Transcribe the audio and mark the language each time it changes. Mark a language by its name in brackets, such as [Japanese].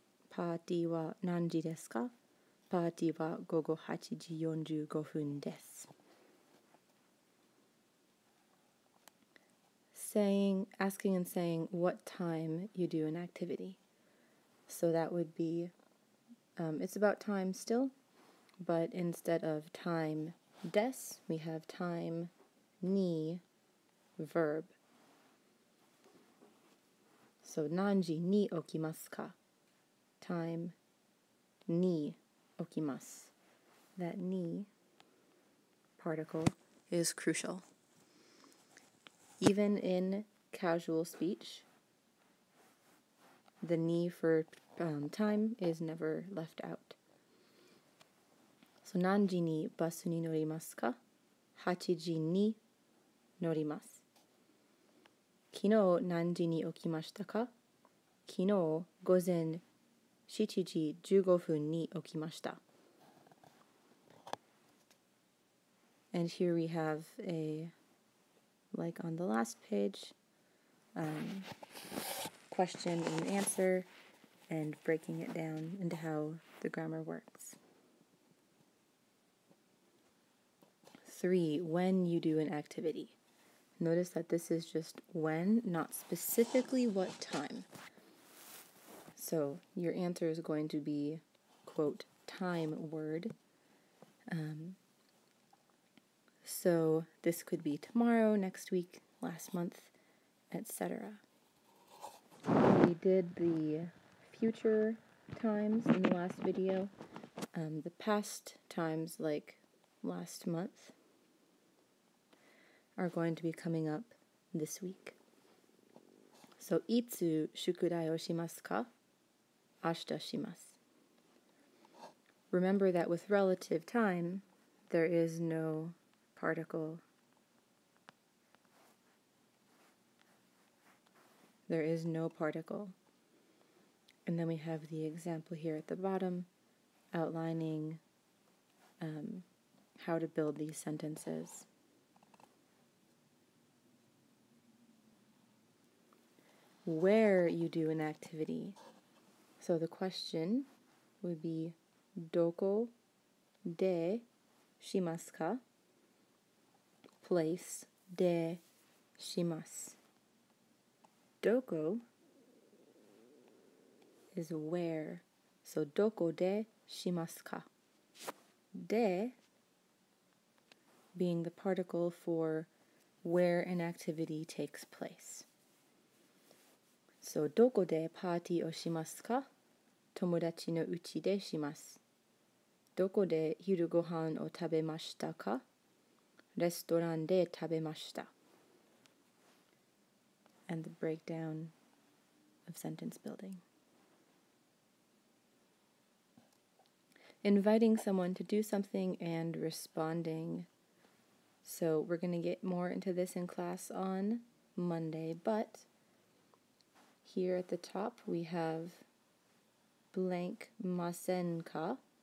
[Japanese] パーティーは何時ですか？パーティーは午後8時45分です。 [English] Asking and saying what time you do an activity. So that would be, it's about time still, but instead of time des, we have time ni verb. [Japanese] So, 何時に起きますか? [English] Time ni okimasu. That ni particle is crucial. Even in casual speech, the ni for time is never left out. [Japanese] So, 何時にバスに乗りますか?8時に乗ります。昨日何時に起きましたか?昨日午前7時15分に起きました。 [English] And here we have like on the last page, question and answer, and breaking it down into how the grammar works. 3. When you do an activity. Notice that this is just when, not specifically what time. So your answer is going to be, quote, time word. So this could be tomorrow, next week, last month, etc. We did the future times in the last video. The past times, like last month, are going to be coming up this week. [Japanese] So, いつ宿題をしますか? 明日します. [English] Remember that with relative time, there is no particle. There is no particle. And then we have the example here at the bottom, outlining how to build these sentences. Where you do an activity. So the question would be, [Japanese] どこでしますか? [English] Place de します. Doko is where. [Japanese] So どこでしますか? [English] De being the particle for where an activity takes place. [Japanese] So どこでパーティーをしますか?友達の家でします。どこで昼ご飯を食べましたか?レストランで食べました。 [English] And the breakdown of sentence building. Inviting someone to do something and responding. So we're going to get more into this in class on Monday, but here at the top we have blank masen ka.